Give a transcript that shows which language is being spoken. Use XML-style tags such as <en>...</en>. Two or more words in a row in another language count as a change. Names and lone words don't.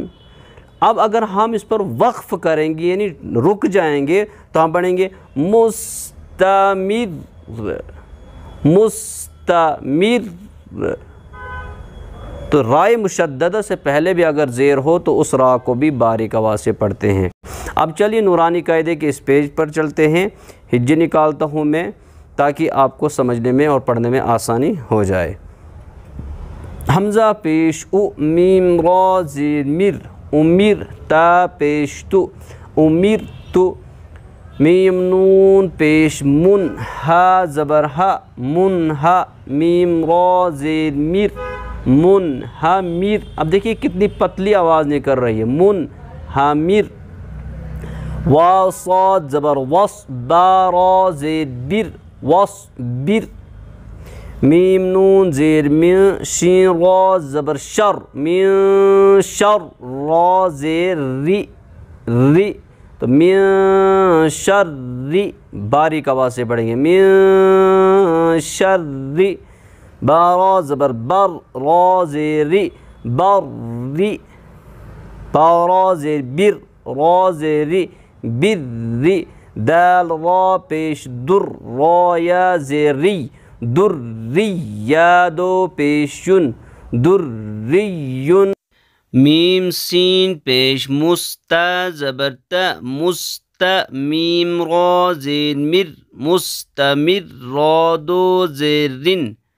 <ur>اب اگر ہم اس پر وقف کریں گے یعنی رک جائیں گے تو ہم پڑھیں گے مستمر مستمر، تو رائے مشددہ سے پہلے بھی اگر زیر ہو تو اس را کو بھی باریک آواز سے پڑھتے ہیں۔ اب چلیے نورانی قاعدے کے اس پیج پر چلتے ہیں، ہجے نکالتا ہوں میں تاکہ آپ کو سمجھنے میں اور پڑھنے میں آسانی ہو جائے۔ حمزہ پیش او، میم را زیر مر، امیر، تا پیش تو، امیر تو، میم نون پیش من، ہا زبر ہا، من ہا، میم را زیر میر، من ہا میر، اب دیکھیے کتنی پتلی آواز نکل رہی ہے، من ہا میر، وا صاد زبر وس، با را زیر بر، وس بر، میم نون زیر من، شین را زبر شر، من شر، را زیر ری، ری، تو من شر ری، باریک آواز سے پڑھیں گے، من شر ری، با را زبر بر، را زیر ری، بر ری، با را زیر بر، را زیر ری، بر ری، دال را پیش در، را یا زیر ری، در ری، یا دو پیشن، در ریون، میم سین پیش مستا زبر تا، مست، میم را زیر مر، مستمر، را دو زیر رن،</ur>